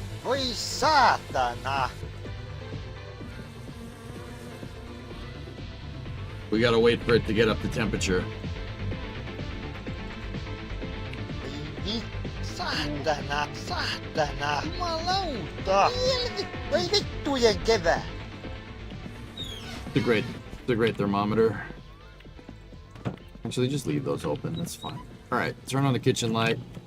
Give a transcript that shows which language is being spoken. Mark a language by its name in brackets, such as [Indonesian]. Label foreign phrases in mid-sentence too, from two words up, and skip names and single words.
[Finnish] Voi saatana! [English] We gotta wait for it to get up to temperature. [Finnish] Saatana! Saatana! Jumalauta! Voi vittujen kevää! [English] It's a great thermometer. Actually, just leave those open. That's fine. All right, turn on the kitchen light.